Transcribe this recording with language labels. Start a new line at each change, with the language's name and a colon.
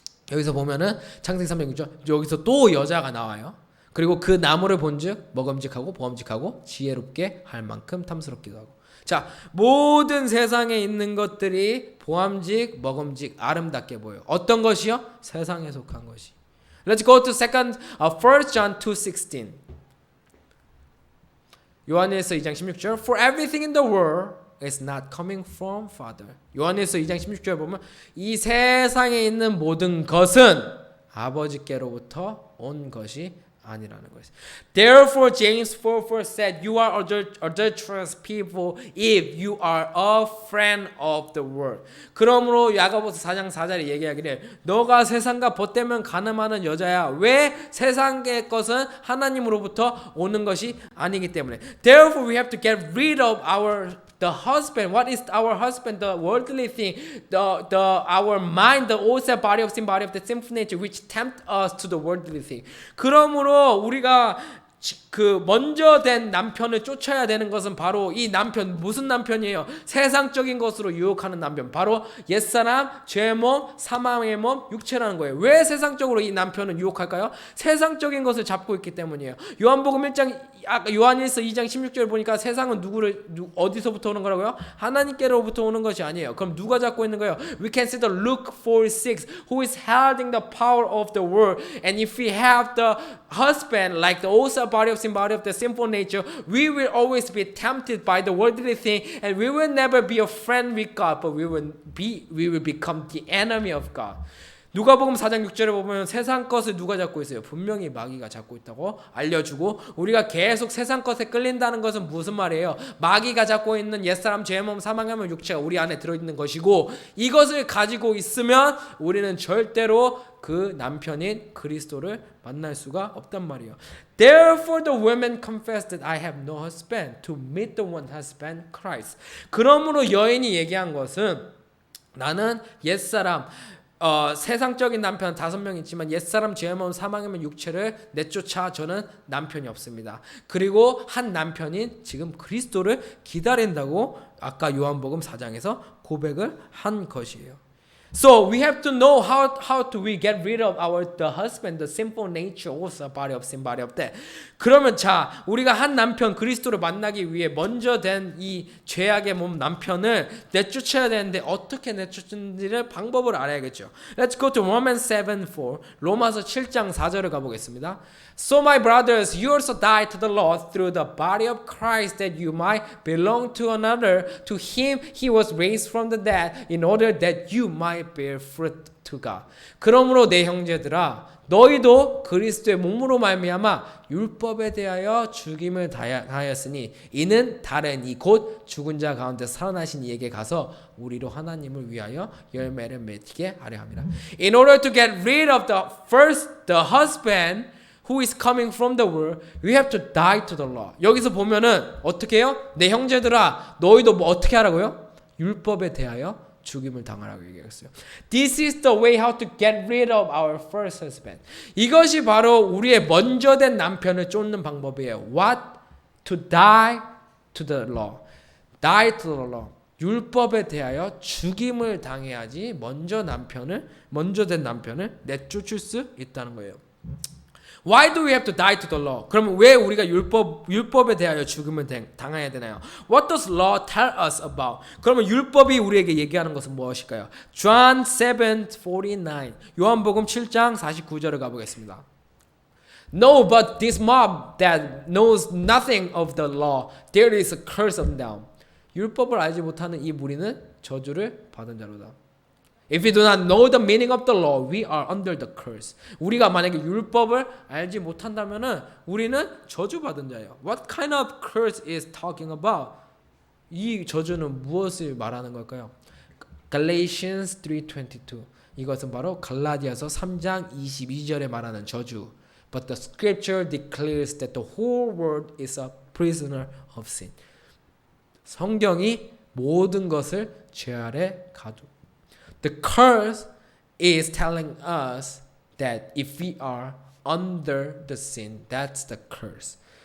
Korean: 여기서 보면은 창세기 3장 6절 여기서 또 여자가 나와요. 그리고 그 나무를 본즉 먹음직하고 보음직하고 지혜롭게 할 만큼 탐스럽기도 하고. 자, 모든 세상에 있는 것들이 보암직, 먹음직, 아름답게 보여. 어떤 것이요? 세상에 속한 것이.
English: Let's go to 1 John 2:16.
Korean: 요한일서 2장 16절.
English: For everything in the world is not coming from Father.
Korean: 요한일서 2장 16절 보면 이 세상에 있는 모든 것은 아버지께로부터 온 것이 아니라는 것이.
English: Therefore James 4:4 said, "You are adulterous people if you are a friend of the world."
Korean: 그러므로 야고보서 4장 4절에 얘기하기를 너가 세상과 벗되면 가늠하는 여자야. 왜? 세상의 것은 하나님으로부터 오는 것이 아니기 때문에.
English: Therefore we have to get rid of the husband. What is our husband? The worldly thing, our mind, the old body of sin, body of the sinful nature, which tempt us to the worldly thing.
Korean: 그러므로 우리가 그 먼저 된 남편을 쫓아야 되는 것은 바로 이 남편. 무슨 남편이에요? 세상적인 것으로 유혹하는 남편. 바로 옛사람, 죄의 몸, 사망의 몸, 육체라는 거예요. 왜 세상적으로 이 남편은 유혹할까요? 세상적인 것을 잡고 있기 때문이에요. 요한복음 1장 요한일서 2장 16절 보니까 세상은 어디서부터 오는 거라고요? 하나님께로부터 오는 것이 아니에요. 그럼 누가 잡고 있는 거예요?
English: We can see the Luke 4:6 who is holding the power of the world. And if we have the husband like the old body of sin, body of the sinful nature, we will always be tempted by the worldly thing, and we will never be a friend with God, but we will become the enemy of God.
Korean: 누가복음 4장 6절에 보면 세상 것을 누가 잡고 있어요? 분명히 마귀가 잡고 있다고 알려주고, 우리가 계속 세상 것에 끌린다는 것은 무슨 말이에요? 마귀가 잡고 있는 옛사람, 죄의 몸, 사망의 몸, 육체가 우리 안에 들어있는 것이고, 이것을 가지고 있으면 우리는 절대로 그 남편인 그리스도를 만날 수가 없단 말이에요.
English: Therefore the women confessed that I have no husband to meet the one husband, Christ.
Korean: 그러므로 여인이 얘기한 것은 나는 옛사람, 세상적인 남편 5명 있지만 옛사람, 죄의 몸, 사망의 몸, 육체를 내쫓아 저는 남편이 없습니다. 그리고 한 남편인 지금 그리스도를 기다린다고 아까 요한복음 4장에서 고백을 한 것이에요.
English: So we have to know how do we get rid of the husband, the sinful nature, also body of sin, body of death.
Korean: 그러면 자, 우리가 한 남편 그리스도를 만나기 위해 먼저 된 이 죄악의 몸 남편을 내쫓아야 되는데 어떻게 내쫓는지를 방법을 알아야겠죠.
English: Let's go to Romans 7:4.
Korean: 로마서 7장 4절을 가보겠습니다.
English: So my brothers, you also died to the law through the body of Christ that you might belong to another. To him he was raised from the dead in order that you might bear fruit to God.
Korean: 그러므로 내 형제들아, 너희도 그리스도의 몸으로 말미암아 율법에 대하여 죽임을 당하였으니 이는 다른 이 곧 죽은 자 가운데 살아나신 이에게 가서 우리로 하나님을 위하여 열매를 맺게 하려 함이라.
English: In order to get rid of the husband who is coming from the world, we have to die to the law.
Korean: 여기서 보면은 어떻게 해요? 내 형제들아, 너희도 뭐 어떻게 하라고요? 율법에 대하여 죽임을 당하라고 얘기했어요.
English: This is the way how to get rid of our first husband.
Korean: 이것이 바로 우리의 먼저 된 남편을 쫓는 방법이에요.
English: What? To die to the law. Die to the law.
Korean: 율법에 대하여 죽임을 당해야지 먼저 된 남편을 내쫓을 수 있다는 거예요.
English: Why do we have to die to the law?
Korean: 그러면 왜 우리가 율법에 대하여 죽음을 당해야 되나요?
English: What does law tell us about?
Korean: 그러면 율법이 우리에게 얘기하는 것은 무엇일까요?
English: John 7:49.
Korean: 요한복음 7장 49절을 가보겠습니다.
English: No, but this mob that knows nothing of the law, there is a curse on them.
Korean: 율법을 알지 못하는 이 무리는 저주를 받은 자로다.
English: If we do not know the meaning of the law, we are under the curse.
Korean: 우리가 만약에 율법을 알지 못한다면은 우리는 저주받은 자예요.
English: What kind of curse is talking about?
Korean: 이 저주는 무엇을 말하는 걸까요?
English: Galatians 3:22.
Korean: 이것은 바로 갈라디아서 3장 22절에 말하는 저주.
English: But the scripture declares that the whole world is a prisoner of sin.
Korean: 성경이 모든 것을 죄 아래 가두.
English: The curse is telling us that if we are under the sin, that's the curse.